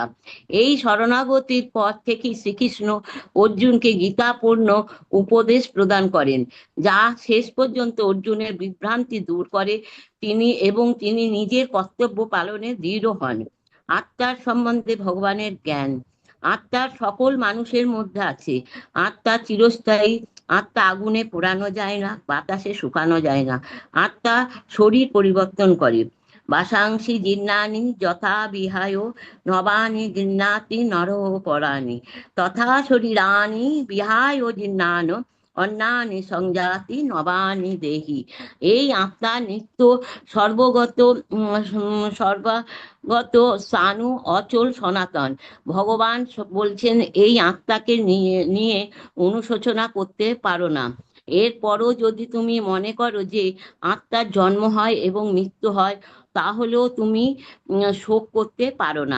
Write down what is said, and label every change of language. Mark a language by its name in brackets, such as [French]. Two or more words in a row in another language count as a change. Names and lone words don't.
[Bangla] এই শরণাগতির পর থেকেই শ্রীকৃষ্ণ অর্জুনকে গীতাপূর্ণ উপদেশ প্রদান করেন, যা শেষ পর্যন্ত অর্জুনের বিভ্রান্তি দূর করে তিনি নিজের কর্তব্য পালনে দৃঢ় হন। আত্মার সম্বন্ধে ভগবানের জ্ঞান। আত্মা সকল মানুষের মধ্যে আছে। আত্মা চিরস্থায়ী। আত্মা আগুনে পোড়ানো যায় না, বাতাসে শুকানো যায় না। আত্মা শরীর পরিবর্তন করে। [Sanskrit] বাসাংসি জীর্ণানি যথা বিহায় নবানি গৃহ্ণাতি নরঃ পরাণি তথা শরীরানি বিহায় জীর্ণান অন্যানি সংজাতি নবানি দেহি। [Bangla] এই আত্মা [Sanskrit] নিত্য সর্বগত, সর্বগত, স্থাণু, অচল, সনাতন। [Bangla] ভগবান বলছেন এই আত্মাকে নিয়ে নিয়ে অনুশোচনা করতে পারো না। এরপরও যদি তুমি মনে করো যে আত্মার জন্ম হয় এবং মৃত্যু হয়, তাহলেও তুমি শোক করতে পারো না।